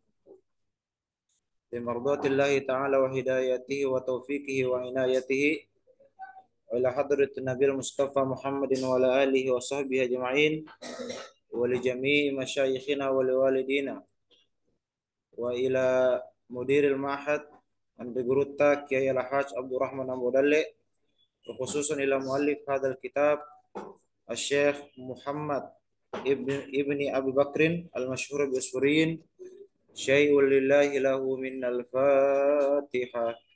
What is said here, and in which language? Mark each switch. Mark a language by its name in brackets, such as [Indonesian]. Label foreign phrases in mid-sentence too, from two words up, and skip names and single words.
[Arabic] بمرضاة الله تعالى وهدايته وتوفيقه وعنايته وإلى حضرة النبي المصطفى محمد وعلى آله وصحبه أجمعين ولجميع مشايخنا ولوالدينا وإلى مدير المعهد Andeguruta Kiai Al-Haj Abdul Rahman Ambodalle, خصوصا إلى مؤلف هذا الكتاب شيخ محمد بن أبي بكر المشهور بسورين شيء لله له من الفاتحة.